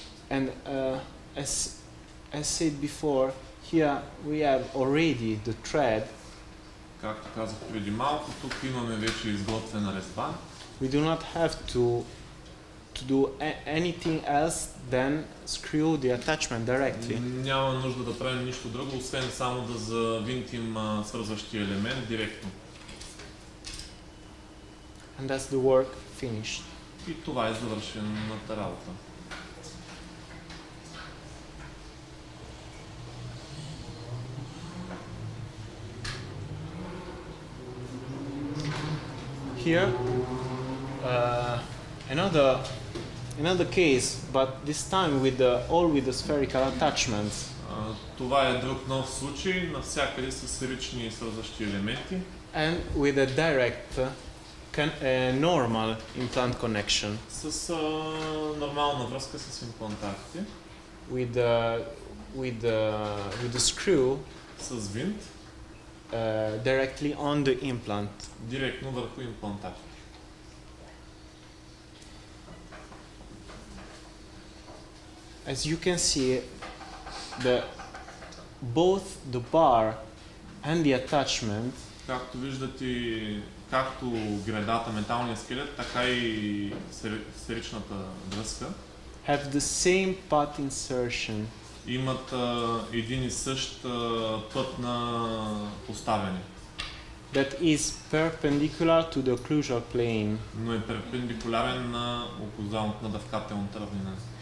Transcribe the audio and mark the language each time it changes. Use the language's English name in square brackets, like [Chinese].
[English] And as said before, here we have already the thread. [Bulgarian] Както казах преди малко, тук имаме вече изготвена резба. [English] We do not have to do anything else than screw the attachment directly. [Bulgarian] Няма нужда да правим нищо друго, освен само да завинтим свързващия елемент директно. [English] And that's the work finished. [Bulgarian] И това е завършената работа. [English] Here, another case, but this time with the spherical attachments. [Bulgarian] Това е друг нов случай, навсякъде с сферични свързващи елементи [English] And with a direct normal implant connection [Bulgarian] с нормална връзка с имплантатите, [English] with the screw [Bulgarian] с винт, [English] directly on the implant. [Bulgarian] директно върху имплантатите. [English] As you can see, both the bar and the attachment [Bulgarian] Както виждате, както гредата, металния скелет, така и сферичната връзка [English] have the same path insertion, [Bulgarian] имат един и същ път на поставяне, [English] that is perpendicular to the occlusal plane. [Bulgarian] но е перпендикулярен на окозалната, на дъвкателната равнина.